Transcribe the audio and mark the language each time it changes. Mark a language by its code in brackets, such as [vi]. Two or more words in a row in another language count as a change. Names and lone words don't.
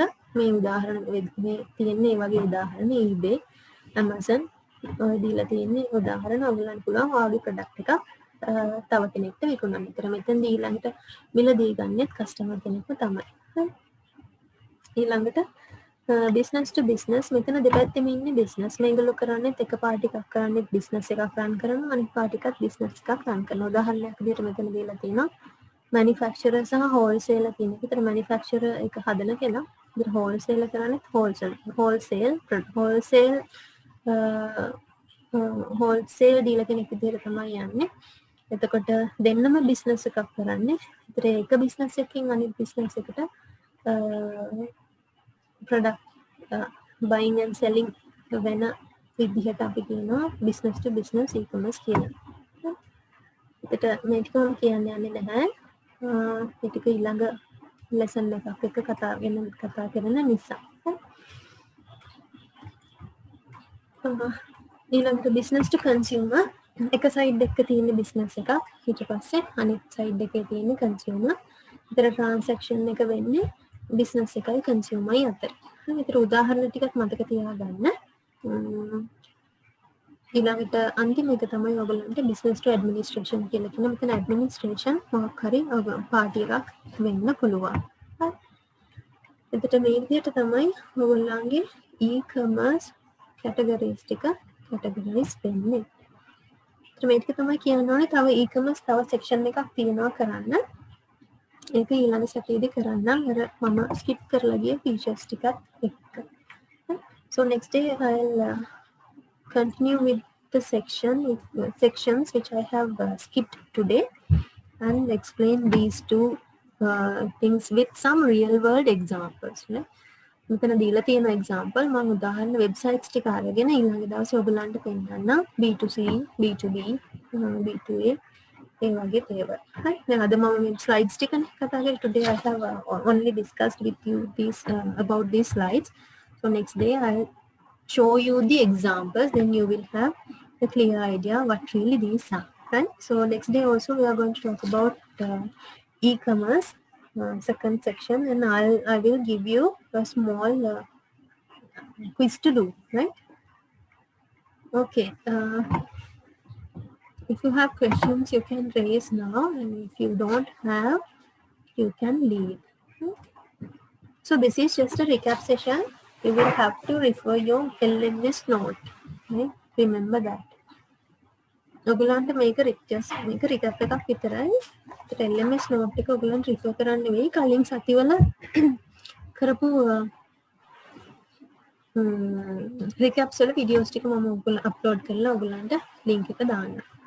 [si] මේ උදාහරණ මේ තියෙන්නේ ඒ වගේ උදාහරණ eBay, Amazon ඔය දීලා තියෙන්නේ උදාහරණ ඔයගලන්ට පුළුවන් ඔයාගේ product එකක් තව කෙනෙක්ට විකුණන්න. ඒතර මෙතෙන්දී ඊළඟට මිලදී ගන්නෙත් customer කෙනෙක්ම තමයි. ඊළඟට [en] business to business [si] මෙතන දෙපැත්තෙම ඉන්නේ business. මේගොල්ලෝ කරන්නේ එක පාටි එකක් කරන්නේ business එකක් run කරනවා අනිත් පාටි එකක් business එකක් run කරනවා. උදාහරණයක් විදිහට මෙතන දීලා තියෙනවා manufacturer සහ wholesaler කියන එක. ඒතර manufacturer එක හදන කෙනා ඉතින් wholesaler කරන්නේ [en] wholesale dealer [si] කෙනෙක් විදිහට තමයි යන්නේ. එතකොට දෙන්නම business එකක් කරන්නේ. ඒතර එක business එකකින් අනිත් business එකට [en] product buying and selling [si] වෙන විදිහට අපි කියනවා [en] business to business e-commerce [si] කියලා. ඒකට මේ ටික මම කියන්න යන්නේ නැහැ. මේ ටික ඊළඟ lesson එකක් එක්ක කතා කරන නිසා. ඊළඟට [en] business to consumer [si] එක [en] side එකක [si] තියෙන business එකක් ඊට පස්සේ අනිත් side එකේ තියෙන consumer. ඒතර transaction එක වෙන්නේ business එකයි consumerයි අතර. ඒතර උදාහරණ ටිකක් මතක තියාගන්න. ඊළඟට අන්තිම එක තමයි ඔයගොල්ලන්ට [en] business to administration [si] කියලා කියන මෙතන administration මොකක් හරි පාටි එකක් වෙන්න පුළුවන්. හරි. එතකොට මේ විදිහට තමයි ඔයගොල්ලන්ගේ [en] e-commerce categories [si] ටික categorize වෙන්නේ. ඒතර මේක තමයි කියන්න ඕනේ තව e-commerce තව section එකක් තියෙනවා කරන්න. ඒක ඊළඟ සැරේදී කරන්නම් අර මම skip කරලා ගිය features ටිකත් එක්ක. [en] So next day I'll continue with the sections which I have skipped today and explain these two things with some real world examples. [si] මෙතන දීලා තියෙන example මම උදාහරණ websites ටික අරගෙන ඊළඟ දවසේ ඔයගලන්ට පෙන්නන්න B2C, B2B, B2A ඒ වගේ දේවල්. හරි. දැන් අද මම මේ slides ටිකනේ කතා කරේ. [en] Today I have only discussed with you about these slides. So next day I'll show you the examples, then you will have a clear idea what really these are. Right? So next day also we are going to talk about e-commerce, second section, and I will give you a small quiz to do. Right? Okay. If you have questions, you can raise now, and if you don't have, you can leave. So this is just a recap session. You will have to refer your LMS note. Okay? Remember that. [si] ඔයගලන්ට මේක recap එකක් විතරයි. ඒත් [en] LMS note [si] එක ඔයගලන්ට refer කරන්න වෙයි කලින් සතිවල කරපු recaps වල videos ටික මම upload කරලා ඔයගලන්ට link එක දාන්නම්.